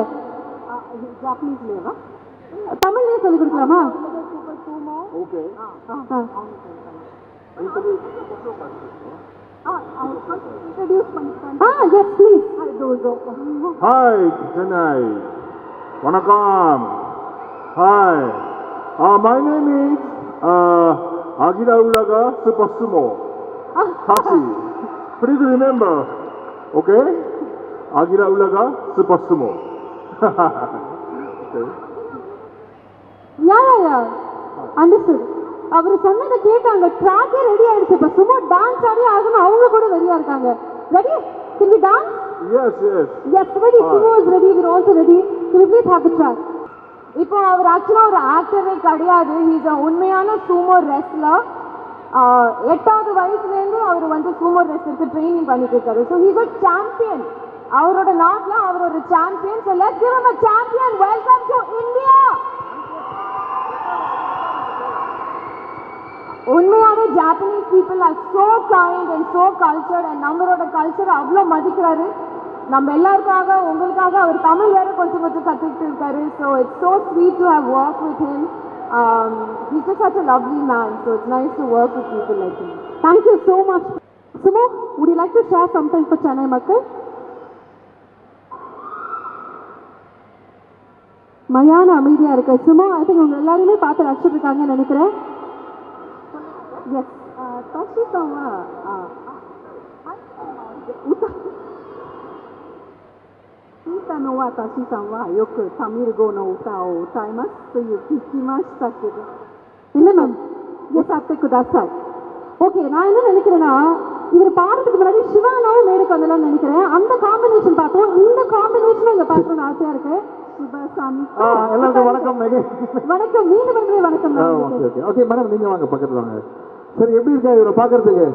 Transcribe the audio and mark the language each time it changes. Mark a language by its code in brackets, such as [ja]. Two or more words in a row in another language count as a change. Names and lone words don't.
[ta] ஜாப்பனீஸ்லயா? தமிழ்லயே சொல்லி கொடுக்கலாமா? ஓகே. [en] Yes please. [ta] ஹாய் சென்னை. வணக்கம். ஹாய். [en] My name is Agira Ulaga Super Sumo. Tashi. Please remember. Okay? Agira Ulaga Super Sumo. Okay. Ya understood. [ta] அவர் சொன்னதை கேட்டாங்க. ட்ராக்கே ரெடி ஆயிடுச்சு. இப்போ சும்மா டான்ஸ் ஆடி ஆகணும். அவங்க கூட ரெடியா இருக்காங்க. ரெடி? [en] Can we dance? Yes, yes. Yes, ready. Sumo is ready. We're also ready. Can we please have the track? [ta] இப்போ அவர் ஆக்சுவலா ஒரு ஆக்டரே கிடையாது. ஹீஸ் உண்மையான [en] sumo wrestler. [ta] 8வது வயசுலேருந்து அவர் வந்து [en] sumo wrestlerக்கு training [ta] பண்ணிட்டு இருக்காரு. [en] So he's a champion. [ta] அவரோட நாட்டில் அவர் ஒரு சாம்பியன். [en] So let's give him a champion. Welcome to India. உண்மையாவே Japanese people are so kind and so cultured. [ta] அண்ட் நம்மளோட கல்ச்சரை அவ்வளோ மதிக்கிறாரு. நம்ம எல்லாருக்காக உங்களுக்காக அவர் தமிழ் வேற கொஞ்சம் கற்றுக்கிட்டு இருக்காரு. [en] So it's so sweet to have work with him. He's just such a lovely man. So it's nice to work with people like him. Thank you so much. Sumo, would you like to share something for Chennai மக்கள்? [ta] மயான அமைதியா இருக்கு. சுமோ [en] I think [ta] உங்க எல்லாருமே பார்த்து ரசிச்சுட்டு இருக்காங்கன்னு நினைக்கிறேன். எஸ் தாஷி சாவா [ja] 聞いたのは私さんはよくタミル語の歌を歌いますという聞きましたけど、 [ta] இல்லை மேம் [ja] 歌ってください。 [ta] ஓகே, நான் என்ன நினைக்கிறேன்னா இவர் பாடுறதுக்கு முன்னாடி சிவானாவும் மேடைக்கு வந்தலாம்னு நினைக்கிறேன். அந்த காம்பினேஷன் பார்த்தோம். இந்த காம்பினேஷன் இங்க பார்க்கணும்னு ஆசையா இருக்கு. சிவசாமி எல்லாருக்கும் வணக்கம். வணக்கம். மீண்டும் வந்து வணக்கம். ஓகே ஓகே ஓகே மேடம், நீங்க வாங்க பக்கத்துல வாங்க. சரி, எப்படி இருக்கா இவரை பார்க்கறதுக்கு?